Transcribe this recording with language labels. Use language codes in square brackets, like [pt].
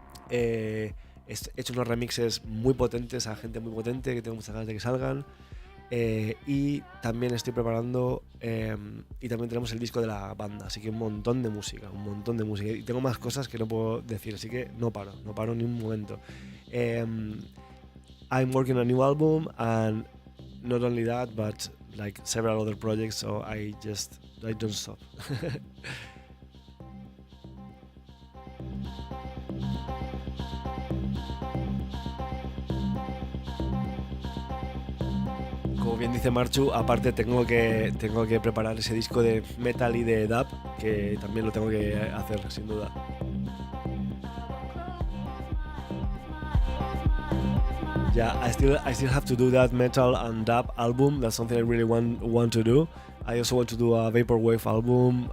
[es] He hecho unos remixes muy potentes a gente muy potente que tengo muchas ganas de que salgan. Y también estoy preparando y también tenemos el disco de la banda, así que un montón de música y tengo más cosas que no puedo decir, así que no paro ni un momento. [en] I'm working on a new album, and not only that, but like several other projects, so I don't stop. [es] Como bien dice Marchu, aparte tengo que preparar ese disco de metal y de dub, que también lo tengo que hacer, sin duda. [en] Yeah, I still have to do that metal and dub album. That's something I really want to do. I also want to do a vaporwave album.